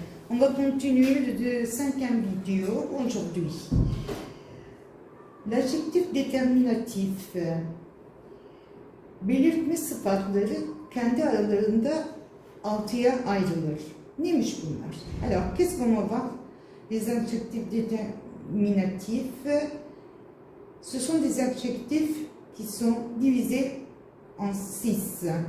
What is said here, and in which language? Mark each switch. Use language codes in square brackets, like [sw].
[fr] On va continuer de 5e vidéo aujourd'hui. L'adjectif déterminatif, [tr] belirtme sıfatları kendi aralarında 6'ya ayrılır. Neymiş bunlar? [fr] Alors, qu'est-ce qu'on va voir? Les adjectifs déterminatifs, ce sont des adjectifs qui sont divisés en 6.